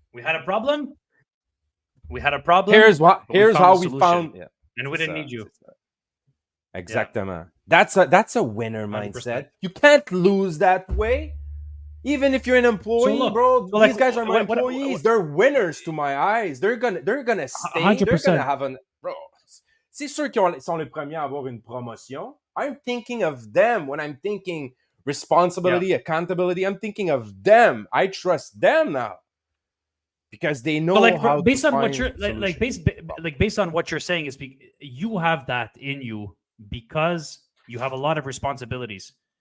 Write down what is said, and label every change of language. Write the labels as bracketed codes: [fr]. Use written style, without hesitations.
[en] Yeah. We had a problem. Here's how we found. Yeah. And we didn't need you. Exactement. Yeah. That's a winner mindset. 100%. You can't lose that way. Even if you're an employee, these guys are my employees. They're winners to my eyes. They're gonna stay. 100%. They're gonna have [fr] c'est sûr qu'ils sont les premiers à avoir une promotion. [en] I'm thinking of them when I'm thinking responsibility, accountability. I'm thinking of them. I trust them now because they know how. Based on what you're based on what you're saying is you have that in you because you have a lot of responsibilities.